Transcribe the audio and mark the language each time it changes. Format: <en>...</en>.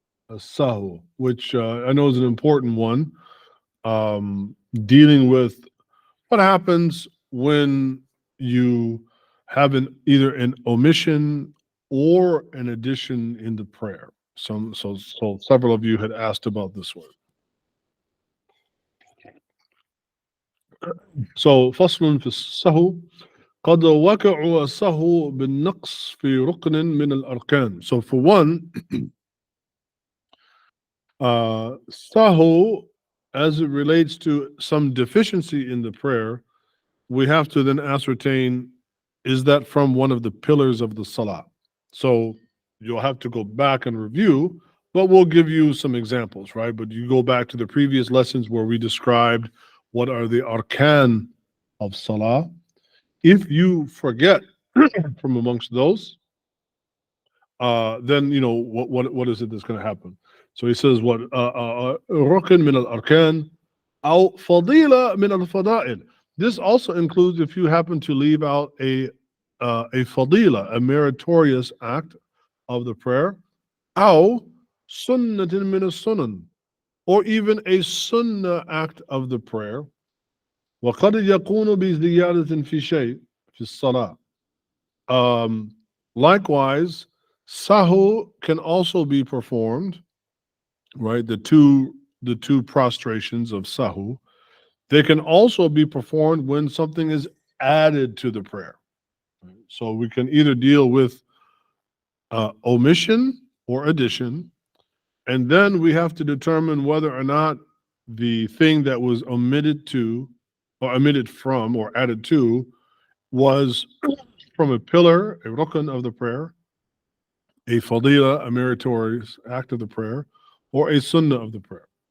<en>A Sahw, which I know is an important one, dealing with what happens when you have either an omission or an addition in the prayer. So several of you had asked about this one.</en> <ar>So فصل في السهو قد وقع السهو بالنقص في ركن من الأركان.</ar> <en>So for one, Sahw, as it relates to some deficiency in the prayer, we have to then ascertain, is that from one of the pillars of the salah? So you'll have to go back and review, but we'll give you some examples, right? But you go back to the previous lessons where we described what are the arkan of salah. If you forget from amongst those, then you know what is it that's going to happen. So he says, what</en> <ar>rukn min al-arkan aw fadila min al-fada'il.</ar> <en>This also includes if you happen to leave out a fadila, a meritorious act of the prayer,</en> <ar>aw sunnatin min as-sunan,</ar> <en>or even a sunnah act of the prayer.</en> <ar>وقد يكون بزيادة في شيء في الصلاة.</ar> <en>Likewise, Sahw can also be performed, right? The two prostrations of Sahw, they can also be performed when something is added to the prayer. So we can either deal with omission or addition, and then we have to determine whether or not the thing that was omitted to, or omitted from, or added to, was from a pillar, a rukn of the prayer, a fadila, a meritorious act of the prayer, or a sunnah of the prayer.</en>